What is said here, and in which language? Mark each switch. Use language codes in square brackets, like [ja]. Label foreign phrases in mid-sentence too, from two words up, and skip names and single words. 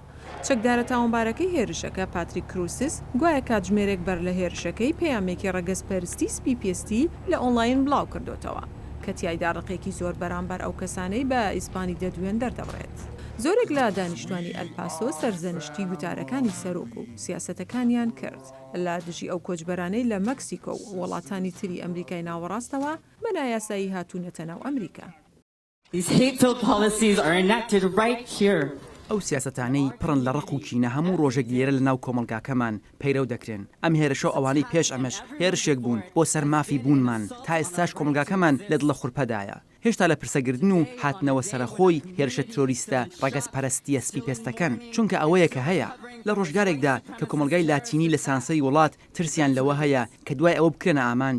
[ckb] چەکدارە تاوانبارەکەی هێرشەکە پاتریک کروسس گوایە کاتژمێرێک بەر لە هێرشەکەی پەیامێکی ڕەگەزپەرستی سپی پێستی لە ئۆنلاین بڵاو کردوتەوە کە تیایدا ڕقێکی زۆر بەرامبەر ئەو کەسانەی بە ئیسپانی دەدوێن دەردەبڕێت. زۆرێک لە دانیشتوانی ئەلپاسۆ سەرزەنشتی گوتارەکانی سەرۆک و سیاسەتەکانیان کرد لە دژی ئەو کۆچبەرانەی لە مەکسیکۆ و وڵاتانی تری ئەمریکای ناوەڕاستەوە بە نایاسایی هاتوونەتە ناو ئەمریکا. [en] These hate-filled policies are enacted right here [ckb] ئەو سیاسەتانەی پڕن لە ڕق و کینە هەموو ڕۆژێک لێرە لە ناو کۆمەلگاکەمان پەیرەو دەکرێن. ئەم هێرشە ئەوانەی پێش ئەمەش هێرشێک بوون بۆ سەرمافی بوونمان تا ئێستاش کۆمەلگاکەمان لە دڵە خوڕپەدایە. هێشتا لە پرسەگردن و هاتنەوە سەرخۆی هێرشە ترۆریستە ڕەگەز پەرستیە سپی پێستەکەن، چونکە ئەوەیە کە هەیە لە ڕۆژگارێکدا کە کۆمەلگای لاتینی لە سانسەی وڵات ترسیان لەوە هەیە کە دوای ئەوە بکرێنە ئامانج.